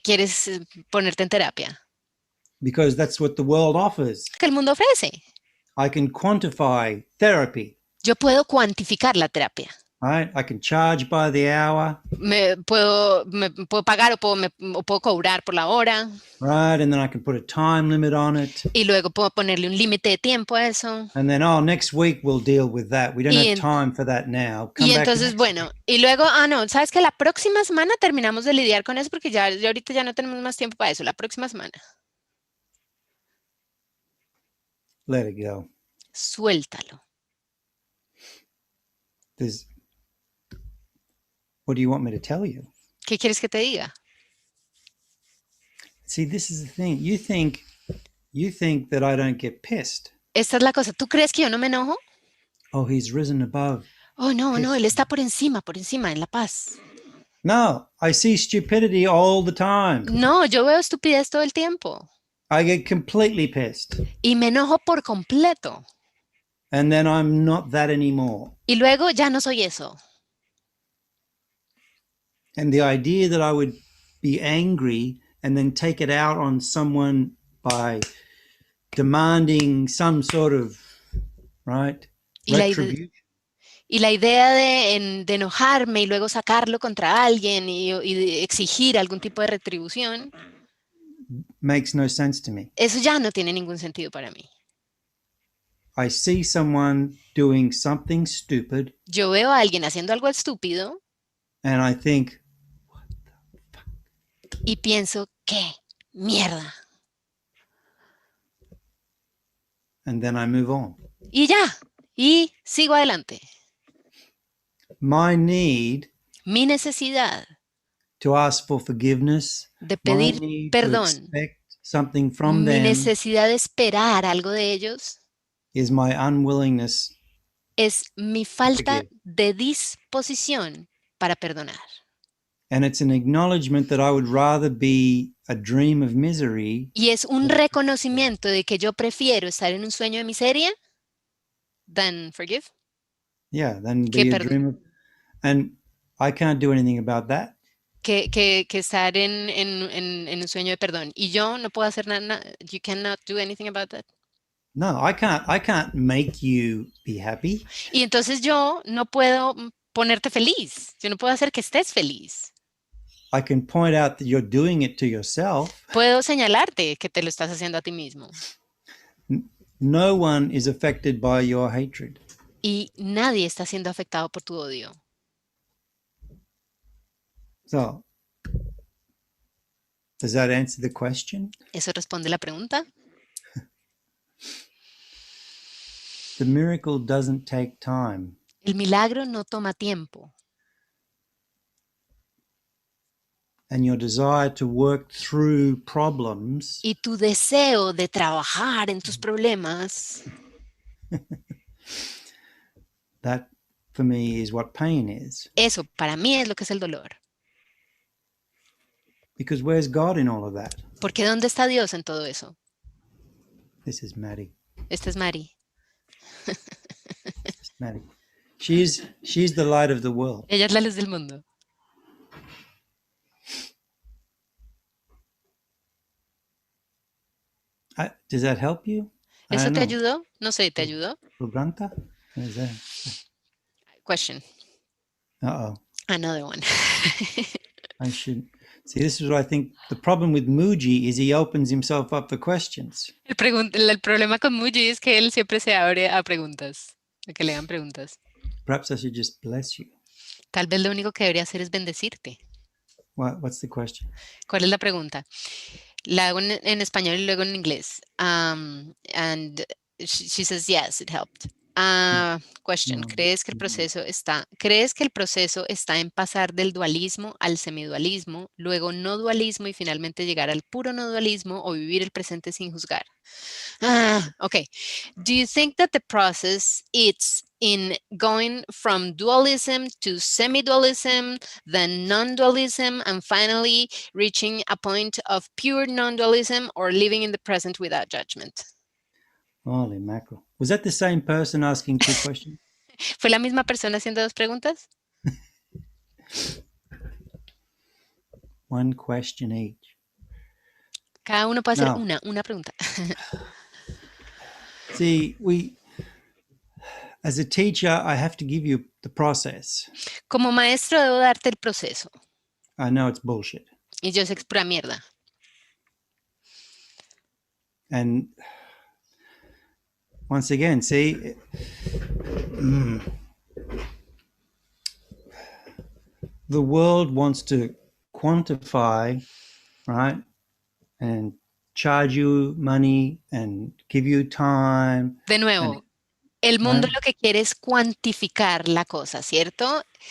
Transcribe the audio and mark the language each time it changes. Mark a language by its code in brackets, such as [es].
[es] ¿Quieres ponerte en terapia? [en] Because that's what the world offers. [es] ¿Qué el mundo ofrece? [en] I can quantify therapy. [es] Yo puedo cuantificar la terapia. [en] Right? I can charge by the hour. [es] Me puedo pagar o puedo cobrar por la hora. [en] Right, and then I can put a time limit on it. [es] Y luego puedo ponerle un límite de tiempo a eso. [en] And then, next week we'll deal with that. We don't have time for that now. [es] Y entonces, bueno, y luego, no, ¿sabes qué? La próxima semana terminamos de lidiar con eso porque ya ahorita ya no tenemos más tiempo para eso. La próxima semana. [en] Let it go. [es] Suéltalo. [en] What do you want me to tell you? [es] ¿Qué quieres que te diga? [en] See, this is the thing. You think that I don't get pissed. [es] Esta es la cosa. ¿Tú crees que yo no me enojo? [en] Oh, he's risen above. [es] Oh, no, él está por encima, en la paz. [en] No, I see stupidity all the time. [es] No, yo veo estupidez todo el tiempo. [en] I get completely pissed. [es] Y me enojo por completo. [en] And then I'm not that anymore. [es] Y luego ya no soy eso. [en] And the idea that I would be angry and then take it out on someone by demanding some sort of, retribution. [es] Y la idea de enojarme y luego sacarlo contra alguien y de exigir algún tipo de retribución. [en] Makes no sense to me. [es] Eso ya no tiene ningún sentido para mí. [en] I see someone doing something stupid. [es] Yo veo a alguien haciendo algo estúpido. [en] And I think, what the fuck? [es] Y pienso, ¿qué mierda? [en] And then I move on. [es] Y ya, y sigo adelante. Mi necesidad [en] to ask for forgiveness, [es] de pedir perdón, [en] something from [es] mi [en] them, [es] necesidad de esperar algo de ellos, [en] is my unwillingness [es] es mi falta de disposición para perdonar. [en] And it's an acknowledgement that I would rather be a dream of misery. [es] Y es un reconocimiento de que yo prefiero estar en un sueño de miseria [en] than forgive. Yeah, than be a dream of, and I can't do anything about that. [es] Que estar en un sueño de perdón. Y yo no puedo hacer nada. [en] You cannot do anything about that. No, I can't make you be happy. [es] Y entonces yo no puedo ponerte feliz. Yo no puedo hacer que estés feliz. [en] I can point out that you're doing it to yourself. [es] Puedo señalarte que te lo estás haciendo a ti mismo. [en] No one is affected by your hatred. [es] Y nadie está siendo afectado por tu odio. [en] So, does that answer the question? [es] ¿Eso responde la pregunta? [en] The miracle doesn't take time. [es] El milagro no toma tiempo. [en] And your desire to work through problems. [es] Y tu deseo de trabajar en tus problemas. [en] That, for me, is what pain is. [es] Eso, para mí, es lo que es el dolor. [en] Because where's God in all of that? [es] Porque ¿dónde está Dios en todo eso? [en] This is Maddie. [es] Esta es Mari. [en] Maddie. She's the light of the world. [es] Ella es la luz del mundo. [en] Does that help you? [es] ¿Eso te ayudó? No sé, ¿te ayudó? [en] Rubranta? What is that? Question. Uh-oh. Another one. I should... See, this is what I think the problem with Muji is he opens himself up for questions. [es] El problema con Muji es que él siempre se abre a preguntas, a que le hagan preguntas. [en] Perhaps I should just bless you. [es] Tal vez lo único que debería hacer es bendecirte. [en] What's the question? [es] ¿Cuál es la pregunta? La hago en español y luego en inglés. [en] And she says, yes, it helped. Question, No. [es] ¿crees que el proceso está en pasar del dualismo al semidualismo, luego no dualismo y finalmente llegar al puro no dualismo o vivir el presente sin juzgar? [en] Okay. Do you think that the process is in going from dualism to semi-dualism, then non-dualism, and finally reaching a point of pure non-dualism, or living in the present without judgment? Holy mackerel. Was that the same person asking two questions? [es] ¿Fue la misma persona haciendo dos preguntas? [en] One question each. [es] Cada uno puede hacer No. una pregunta. [en] See, as a teacher, I have to give you the process. [es] Como maestro debo darte el proceso. [en] I know it's bullshit. [es] Y yo sé que es pura mierda. [en] And once again, see, the world wants to quantify, right? And charge you money and give you time. [es] De nuevo, el mundo lo que quiere es cuantificar la cosa, ¿cierto?